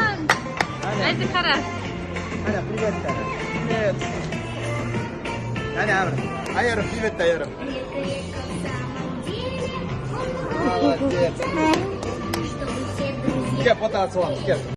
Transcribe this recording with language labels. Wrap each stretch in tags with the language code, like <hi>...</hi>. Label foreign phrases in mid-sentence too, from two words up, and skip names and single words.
<kk>Айза қара.</kk> <ru>Аня, привет, Аня. Привет. Аня, Айару, привет, Айару. Молодец. Кеп, фото отсылам, кеп.</ru>